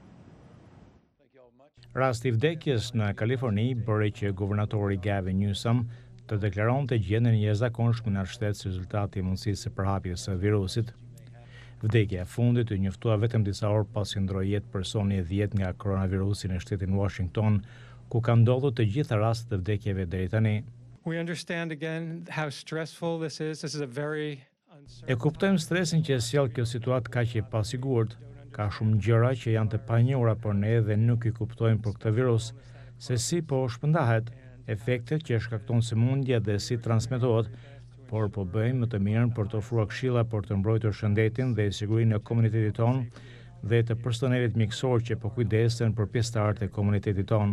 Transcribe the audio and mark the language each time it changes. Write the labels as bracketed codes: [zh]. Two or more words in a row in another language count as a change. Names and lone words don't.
[sq] Rasti i vdekjes në Kaliforni bëri që guvernatori Gavin Newsom të deklaronte gjendjen e jashtëzakonshme në shtet si rezultati i mundësisë së përhapjes së virusit. Vdekja e fundit u njoftua vetëm disa orë pasi ndroi jetë personi i 10 nga koronavirusi në shtetin Washington, ku ka ndodhur të gjitha rastet e vdekjeve deri tani. [en] We understand again how stressful this is. This is a very [sq] E kuptojmë stresin që sjell kjo situatë kaq e pasigurt. Ka shumë gjëra që janë të panjohura për ne dhe nuk i kuptojmë për këtë virus, se si po shpërndahet, efektet që shkakton sëmundja dhe si transmetohet, por po bëjmë më të mirën për të ofruar këshilla për të mbrojtur shëndetin dhe sigurinë e komunitetit tonë dhe të personelit mjekësor që po kujdesen për pjesëtarët e komunitetit tonë.